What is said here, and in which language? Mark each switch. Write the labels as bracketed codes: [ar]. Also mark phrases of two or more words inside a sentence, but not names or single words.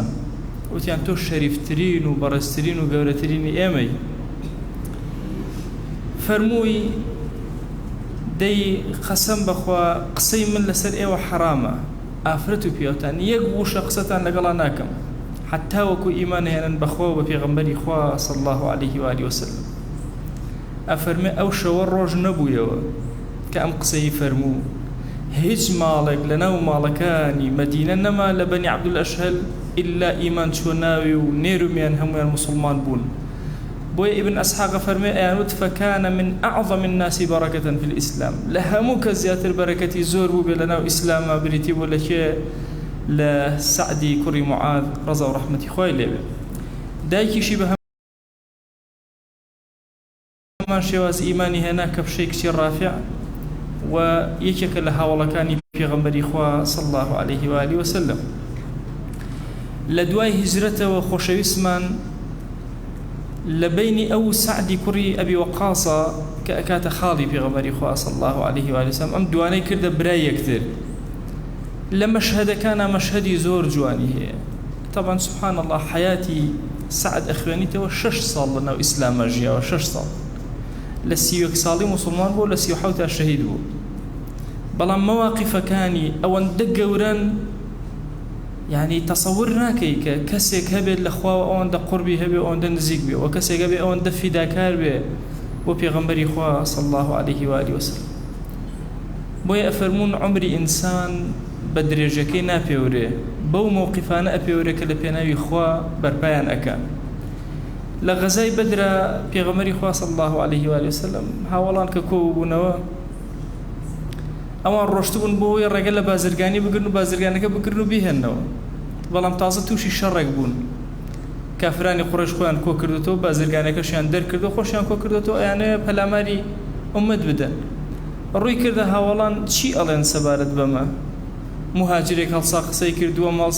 [ckb] وتیان تۆ شەریفترین و بەڕێزترین و گەورەترینی ئێمەی. فەرمووی دەی قەسەم بەخوا قسەی من لەسەر ئێوە حرامە، ئافرەت و پیاوتان یەک وشە قسەتان لەگەڵا ناکەم حتا وەکو ئیمان هێنن بەخوا و بە پێغەمبەری خوا [ar] صلی الله عليه وآله وسلم. [ckb] ئەفەرمێ ئەو شەوە ڕۆژ نەبوویەوە کە ئەم قسەی فەرموو. هیچ ماڵێک لەناو ماڵەکانی مەدینە نەما لە بەنی عەبدولئەشهەل ئیلا ئیمان چوە ناوی و نێرومیان هەمویان مسلمان بوون. بۆیە ئیبن ئەسحاق فەرمێ ئەیانوت [ar] فەکانە من ئەعظەم الناس بەرەکەةً فی الئیسلام، [ckb] لە هەموو کەس زیاتر بەرەکەتی زۆر بوو بێ لەناو ئیسلامە بریتی بوو لەکێ لە سەعدی کوڕی معاذ ڕەزا و ڕەحمەتی خوای لێبێ. دایکیشی بە هەمان شێواز ئیمانی هێنا کە پشەی کچی ڕافع و یەکێکە لە هاوڵەکانی پێغەمبەری خوا [ar] صلی الله عليه وآله وسلم. [ckb] لە دوای هیجرەتەوە خۆشەویستمان لە بینی ئەو سەعدی کوڕی ئەبی وەقاسە کە ئەکاتە خاڵی پێغەمبەری خوا [ar] صلی الله عليه وآله وسلم [ckb] ئەم دوانەی کردە برای یەکتر. لە مەشهەدەکانە مەشهەدی زۆر جوانی هەیە. [ar] طبعا سبحان الله [ckb] حیاتی سەعد ئەخوێنیتەوە 6 ساڵ لەناو ئیسلامە ژیاوە. 6 ساڵ لە 31 ساڵی مسلمان بوو، لە 37 شەهید بوو. بەڵام مەواقیفەکانی ئەوەندە گەورەن، یعنی تەسەور ناکەی کە کەسێک هەبێت لە خوا ئەوەندە قوربی هەبێ ئەوەندە نزیک بێ، و کەسێک هەبێ ئەوەندە فیداکار بێ بۆ پێغەمبەری خوا [ar] صلی الله عليه وآله وسلم. [ckb] بۆیە ئەفەرمون عمری ئینسان بە درێژەکەی ناپێورێ، بەو مووقیفانە ئەپێورێ کە لە پێناوی خوا بەرپایان ئەکا. لە غەزای بەدرە پێغەمبەری خوا [ar] صلی الله عليه وآله وسلم [ckb] هاوڵان کە کۆبوونەوە ئەوان ڕۆشتبوون بۆی ڕێگە لە بازرگانی بگرن و بازرگانەکە بگرن و بیهێنەوە. بەڵام تازە تووشی شەڕێک بوون کافرانی قڕیش خۆیان کۆ کردوتەوە بازرگانەکەشیان دەرکردو خۆشیان کۆ کردوتەوە یانەیە پەلاماری ئومەت بدەن ڕووی کردە هاوڵان چی ئەڵێن سەبارەت بەمە مهاجرێک هەڵسا قسەی کردووە ماڵسا